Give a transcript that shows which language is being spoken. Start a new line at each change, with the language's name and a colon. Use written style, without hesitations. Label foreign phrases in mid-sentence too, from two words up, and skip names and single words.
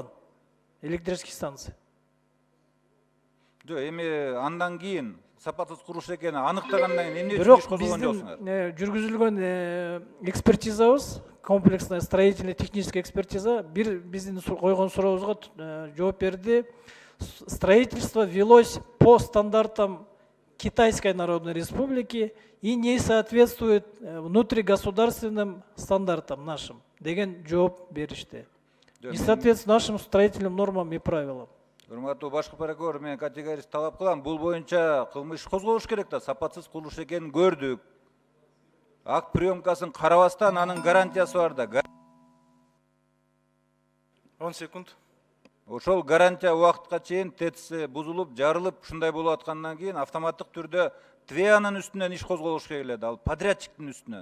Russian: Электрический станция.
Kyrgyz: Жок, эми андан кийин сапатсыз курулуш экени аныктагандан кийин эмне үчүн иш Бирок козголгон жоксуңар? биздин жүргүзүлгөн экспертизабыз,
Russian: комплексная строительная техническая экспертиза
Kyrgyz: биздин койгон сурообузга жооп берди.
Russian: Строительство велось по стандартам Китайской Народной Республики и не соответствует внутригосударственным стандартам нашим.
Kyrgyz: Деген жооп беришти.
Russian: Не соответствует нашим строительным нормам и правилам.
Kyrgyz: Урматтуу башкы прокурор, мен категорически талап кылам, бул боюнча кылмыш козголуш керек да, сапатсыз курулуш экенин көрдүк. ак приемкасын карабастан анын гарантиясы бар да. 10 секунд. Ошол гарантия убакытка чейин ТЭЦ бузулуп, жарылып, ушундай болуп аткандан кийин автоматтык түрдө ТВЕАнын үстүнөн иш козголушка келет, ал подрядчиктин үстүнөн.